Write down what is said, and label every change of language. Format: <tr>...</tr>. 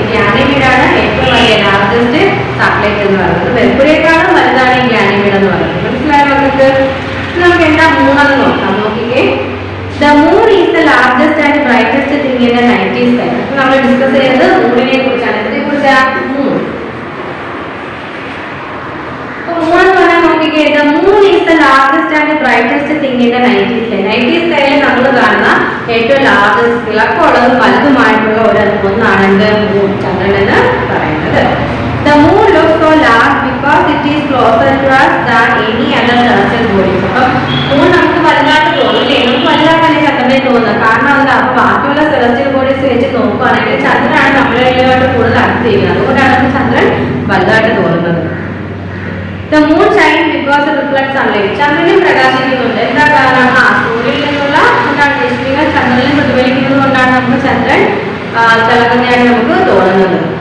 <ml>ഈ ഗാനിമീഡാണ് ഏറ്റവും വലിയ ലാർജസ്റ്റ് സാറ്റലൈറ്റ് എന്ന് പറയുന്നത്. മെർക്കുറിയേക്കാളും വലുതാണ് ഈ ഗാനിമീഡ് എന്ന് പറയുന്നത്. മനസ്സിലായോ നമുക്ക്? നമുക്ക് എന്താ മൂന്നെന്ന് നോക്കാം. നോക്കിക്കേ,</ml> <en>The moon is the largest and brightest thing in the night sky.</en> <ml>അപ്പോൾ നമ്മൾ ഡിസ്കസ് ചെയ്തത് മൂണിനെ കുറിച്ചാണ്. ഇതിനെ കുറിച്ചാണ് മൂൺ. അപ്പോൾ മൂൺ എന്ന് പറഞ്ഞാൽ നോക്കിക്കേ,</ml> <en>the moon is the largest and brightest thing in the night sky.</en> <ml>Night സ്കൈയിൽ നമ്മൾ കാണുന്ന ഏറ്റവും ലാർജസ്റ്റ്, തിളക്കമുള്ളതും വലുതുമായിട്ടുള്ള ഒന്നാണ് മൂൺ, ചന്ദ്രൻ എന്ന് പറയുന്നത്.</ml> <en>The moon looks so large because it is closer to us than any other celestial bodies.</en> <ml>അപ്പം moon നമുക്ക് വലുതായിട്ട് തോന്നില്ലേ? നമുക്ക് വലുതായിട്ടല്ലേ ചന്ദ്രനെ തോന്നുന്നത്. കാരണം എന്താ? അപ്പൊ ബാക്കിയുള്ള സെലസ്റ്റിയൽ ബോഡീസ് വെച്ച് നോക്കുകയാണെങ്കിൽ ചന്ദ്രനാണ് നമ്മളുമായിട്ട് കൂടുതൽ അടുത്ത് ചെയ്യുന്നത്. അതുകൊണ്ടാണ് നമുക്ക് ചന്ദ്രൻ വലുതായിട്ട് തോന്നുന്നത്.</ml> <en>The moon shines because it reflects sunlight.</en> <ml>ചന്ദ്രനും പ്രകാശിക്കുന്നുണ്ട്. എന്താ കാരണം? സൂര്യനിൽ നിന്നുള്ള രശ്മികൾ ചന്ദ്രനിൽ പ്രതിഫലിക്കുന്നത് കൊണ്ടാണ് നമുക്ക് ചന്ദ്രൻ തിളങ്ങുന്നതായിട്ട് നമുക്ക് തോന്നുന്നത്.</ml>